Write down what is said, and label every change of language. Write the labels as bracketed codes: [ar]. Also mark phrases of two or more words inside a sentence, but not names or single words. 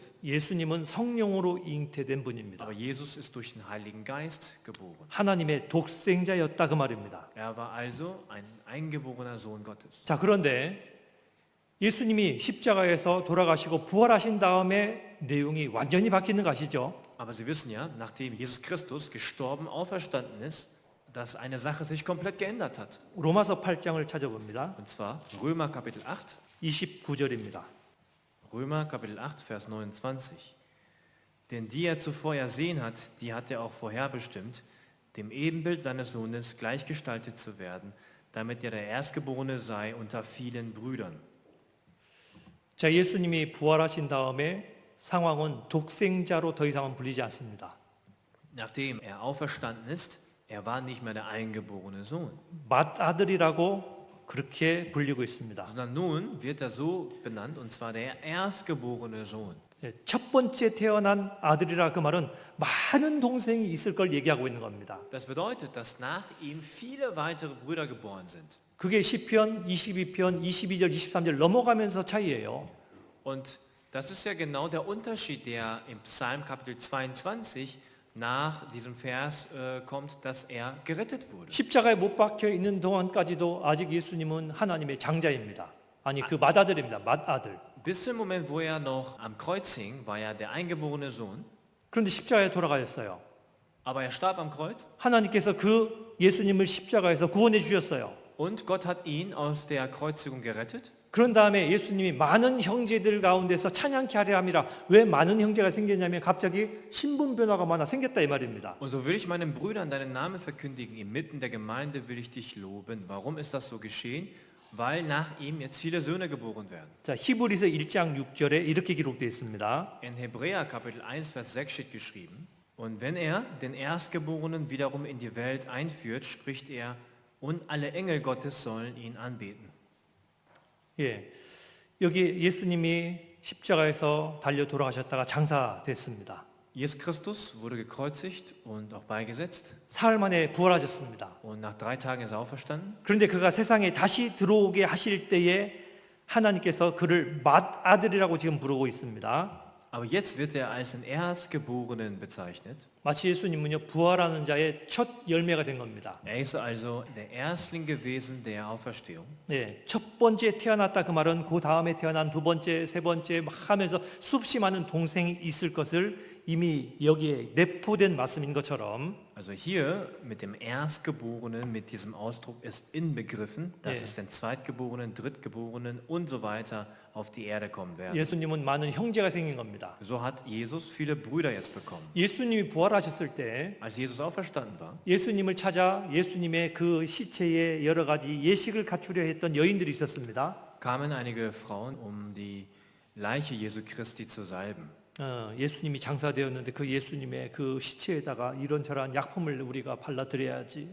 [ko] 예수님은 성령으로 잉태된 분입니다. [de] aber Jesus ist durch den Heiligen Geist geboren. [ko] 하나님의 독생자였다 그 말입니다. [de] Er war also ein eingeborener Sohn Gottes. [ko] 자, 그런데 예수님이 십자가에서 돌아가시고 부활하신 다음에 내용이 완전히 바뀌는 거 아시죠? [de] Aber Sie wissen ja, nachdem Jesus Christus gestorben, auferstanden ist, dass eine Sache sich komplett geändert hat. [ko] 로마서 8장을 찾아봅니다. [de] Und zwar Römer Kapitel 8, [ko] 29절입니다. [de] Römer Kapitel 8, Vers 29. Denn die er zuvor ersehen hat, die hat er auch vorherbestimmt, dem Ebenbild seines Sohnes gleichgestaltet zu werden, damit er der Erstgeborene sei unter vielen Brüdern. [ko] 자, 예수님이 부활하신 다음에 상황은 독생자로 더 이상은 불리지 않습니다. [de] Nachdem er auferstanden ist, er war nicht mehr der eingeborene Sohn, [ko] 맏아들이라고 그렇게 불리고 있습니다. [de] sondern nun wird er so benannt, und zwar der erstgeborene Sohn. [ko] 첫 번째 태어난 아들이라 그 말은 많은 동생이 있을 걸 얘기하고 있는 겁니다. [de] Das bedeutet, dass nach ihm viele weitere Brüder geboren sind. [ko] 그게 시편 22편 22절 23절 넘어가면서 차이예요. [de] Und das ist ja genau der Unterschied, der im Psalm Kapitel 22 nach diesem Vers kommt, dass er gerettet wurde. [ko] 십자가에 못 박혀 있는 동안까지도 아직 예수님은 하나님의 장자입니다. 아니 그 맏아들입니다. 맏아들. [de] Bis zum Moment, wo er noch am Kreuz hing, war er der eingeborene Sohn, [ko] 그런데 십자가에 돌아가셨어요. [de] aber er starb am Kreuz [ko] 하나님께서 그 예수님을 십자가에서 구원해 주셨어요. [de] und Gott hat ihn aus der Kreuzigung gerettet. [ko] 그런 다음에 예수님이 많은 형제들 가운데서 찬양케 하려 함이라. 왜 많은 형제가 생겼냐면 갑자기 신분 변화가 많아 생겼다 이 말입니다. [de] Und so will ich meinen Brüdern deinen Namen verkündigen, inmitten der Gemeinde will ich dich loben. Warum ist das so geschehen? Weil nach ihm jetzt viele Söhne geboren werden. [ko] 자, 히브리서 1장 6절에 이렇게 기록되어 있습니다. [de] In Hebräer Kapitel 1, Vers 6 steht geschrieben, und wenn er den Erstgeborenen wiederum in die Welt einführt, spricht er, und alle Engel Gottes sollen ihn anbeten. [ko] 예, 여기 예수님이 십자가에서 달려 돌아가셨다가 장사됐습니다. [de] Jesus Christus wurde gekreuzigt und auch beigesetzt. [ko] 사흘 만에 부활하셨습니다. [de] Und nach 3 Tagen ist er auferstanden. [ko] 그런데 그가 세상에 다시 들어오게 하실 때에 하나님께서 그를 맏아들이라고 지금 부르고 있습니다. [de] Aber jetzt wird er als den Erstgeborenen bezeichnet. [ko] 마치 예수님은요 부활하는 자의 첫 열매가 된 겁니다. [de] Er ist also der Erstling gewesen der Auferstehung. [ko] 네, 첫 번째 태어났다 그 말은 그 다음에 태어난 두 번째, 세 번째 막 하면서 수없이 많은 동생이 있을 것을 이미 여기에 내포된 말씀인 것처럼 [de] Also hier mit dem Erstgeborenen, mit diesem Ausdruck ist inbegriffen, dass Ja. es den Zweitgeborenen, Drittgeborenen und so weiter auf die Erde kommen werden. [ko] 예수님은 많은 형제가 생긴 겁니다. [de] So hat Jesus viele Brüder jetzt bekommen. [ko] 예수님이 부활하셨을 때 [de] Als Jesus auferstanden war, [ko] 예수님을 찾아 예수님의 그 시체에 여러 가지 예식을 갖추려 했던 여인들이 있었습니다. [de] kamen einige Frauen, um die Leiche Jesu Christi zu salben. [ko] 예수님이 장사되었는데 그 예수님의 그 시체에다가 이런저런 약품을 우리가 발라드려야지.